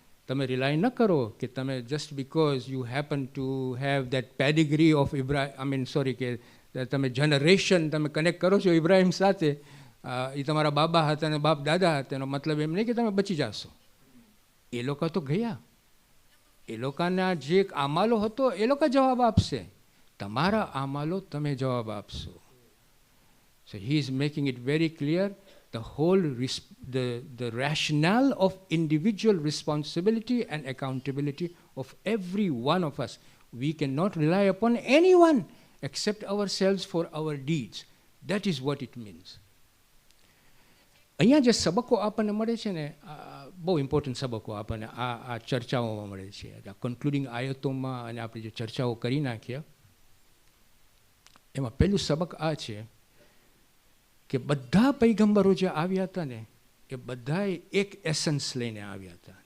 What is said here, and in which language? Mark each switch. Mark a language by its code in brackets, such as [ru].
[gu] તમે રિલાય ન કરો કે તમે [en] just because you happen to have that pedigree of [gu] કે તમે જનરેશન તમે કનેક્ટ કરો છો ઇબ્રાહિમ સાથે, એ તમારા બાબા હતા અને બાપ દાદા હતા, એનો મતલબ એમ નહીં કે તમે બચી જશો. એ લોકો તો ગયા, એ લોકોના જે આમાલો હતો એ લોકો જવાબ આપશે, તમારા આમાલો તમે જવાબ આપશો. [en] So he is making it very clear the whole the rationale of individual responsibility and accountability of every one of us. We cannot rely upon anyone except ourselves for our deeds. That is what it means. [gu] અહીંયા જે સબકો આપણને મળે છે ને, બહુ important સબકો આપણને આ ચર્ચાઓમાં મળે છે, આ કન્ક્લુડિંગ આયતોમાં, અને આપણે જે ચર્ચાઓ કરી નાખ્યા એમાં પહેલું સબક આ છે કે બધા પૈગંબરો જે આવ્યા હતા ને એ બધાએ એક એસન્સ લઈને આવ્યા હતા.